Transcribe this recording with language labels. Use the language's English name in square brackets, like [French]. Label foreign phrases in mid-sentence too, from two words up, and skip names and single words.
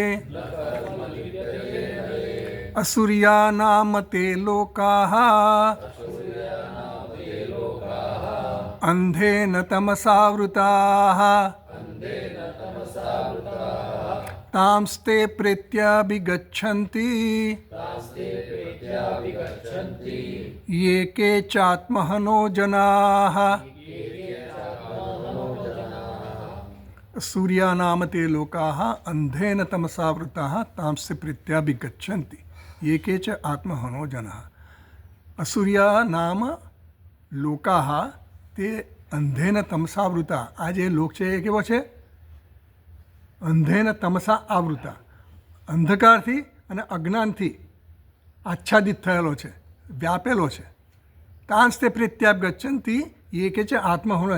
[Sanskrit] असुर्या नाम ते लोकाः अंधेन तमसावृताः तांस्ते प्रेत्याभिगच्छन्ति ये के चात्महनो जनाः। सूर्या नाम ते लोकाः अंधेन तमसावृताः तांस्ते प्रेत्याभिगच्छन्ति ये के च आत्महनो जनाः। असुर्या नाम लोकाः ते अंधेन तमसावृता। [Gujarati] આ જે લોક છે એ કેવો છે? [Sanskrit] अंधेन तमसा आवृता, [Gujarati] અંધકારથી અને અજ્ઞાનથી આચ્છાદિત થયેલો છે, વ્યાપેલો છે। [Sanskrit] तांस ते प्रेत्याप गच्छन्ति ए के छे आत्महोण।